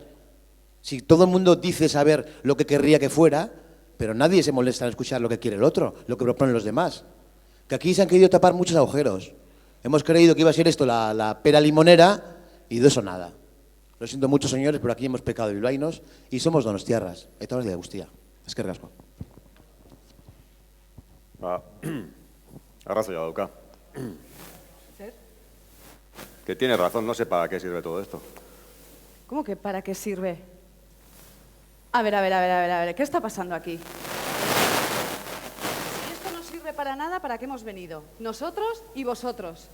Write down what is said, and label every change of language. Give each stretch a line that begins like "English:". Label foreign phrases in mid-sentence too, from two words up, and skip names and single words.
Spanish: Si todo el mundo dice saber lo que querría que fuera, pero nadie se molesta en escuchar lo que quiere el otro, lo que proponen los demás. que aquí se han querido tapar muchos agujeros. Hemos creído que iba a ser esto la pera limonera y de eso nada. Lo siento mucho, señores, pero aquí hemos pecado de bilbaínos y somos donostiarras.
Basque: Eta hori de guztia. Eskerrik asko. Arrazoia dauka.
Spanish: Que tiene razón, no sé para qué sirve todo esto. ¿Cómo que para qué sirve? A ver, ¿qué está pasando aquí? Si esto no sirve para nada, ¿para qué hemos venido? Nosotros y vosotros.